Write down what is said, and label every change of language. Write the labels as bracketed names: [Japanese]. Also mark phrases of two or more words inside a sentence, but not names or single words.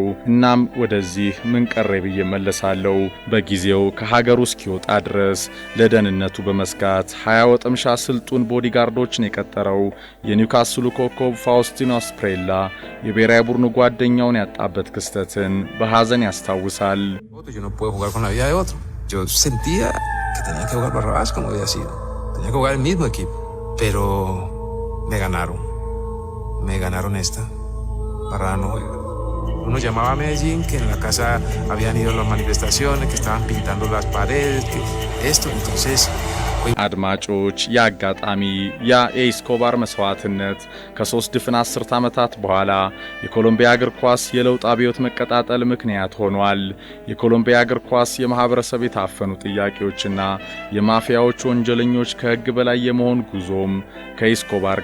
[Amharic] እናም ወደዚህ ምን ቀረ ብዬ መለሳለሁ። በጊዜው ከሀገሩ እስኪወጣ ድረስ ለደህንነቱ በመስጋት 20 ወጠምሻ ስልጡን ቦዲጋርዶችን የቀጠረው የኒውካስሉ ኮከብ ፋውስቲኖ ስፕሬላ የብሔራዊ ቡድኑ ጓደኛውን ያጣበት ክስተትን በሐዘን ያስታውሳል። [Spanish] Yo no puedo jugar con la vida de otro. Yo sentía que tenía que jugar Barrabás como había sido. Tenía que jugar el mismo equipo. Pero me ganaron esta. Barrabás no juega. Uno llamaba a Medellín que en la casa habían ido las manifestaciones, que estaban pintando las paredes, que esto, entonces... [Amharic] አድማጮች ያጋጣሚ ያ የኢስኮባር መስዋዕትነት ከ3 ድፍን 10 ዓመታት በኋላ የኮሎምቢያ እግር ኳስ የለውጥ አብዮት መቀጣጠል ምክንያት ሆኗል። የኮሎምቢያ እግር ኳስ የማህበረሰብ የታፈኑ ጥያቄዎችና የማፊያዎች ወንጀለኞች ከህግ በላይ የመሆን ጉዞም ከኢስኮባር